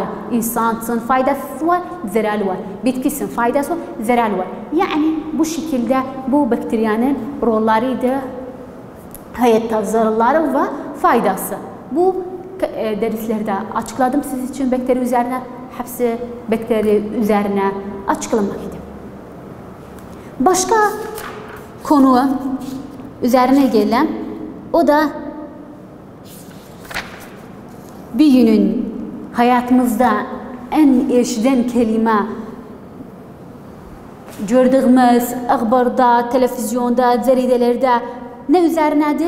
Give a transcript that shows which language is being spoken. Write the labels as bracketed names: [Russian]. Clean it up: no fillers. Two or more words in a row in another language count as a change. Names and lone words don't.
[Azerbaijani] İnsan üçün faydası var, zərəli var. Bitkisin faydası var, zərəli var. Yəni bu şəkildə bu bakteriyanın rollarıydı, həyatda zararları və faydası. Bu dərslərdə açıkladım siz üçün bakteri üzərinə, [Turkish] hepsi bakteri üzərinə açıklamak idi. Başka konu üzerine gelem, o da bir günün hayatımızda en eşiden kelime gördüğümüz akhbarda, televizyonda, cəridələrdə ne üzerinedir?